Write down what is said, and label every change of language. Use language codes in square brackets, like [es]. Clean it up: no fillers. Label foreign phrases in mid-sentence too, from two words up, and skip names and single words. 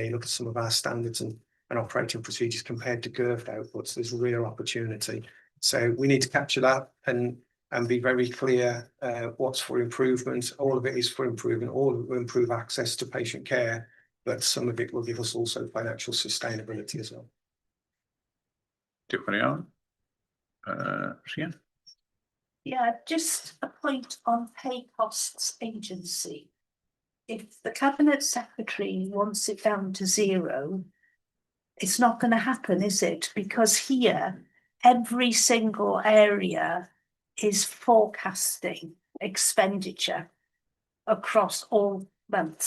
[en] You look at some of our standards and operating procedures compared to GERF outputs, there's real opportunity. So we need to capture that and be very clear what's for improvement. All of it is for improvement. All of it will improve access to patient care, but some of it will give us also financial sustainability as well. [cy] Diolch yn iawn. Rhian? [en] Yeah, just a point on pay costs agency. If the Cabinet Secretary wants it down to 0, it's not going to happen, is it? Because here, every single area is forecasting expenditure across all months.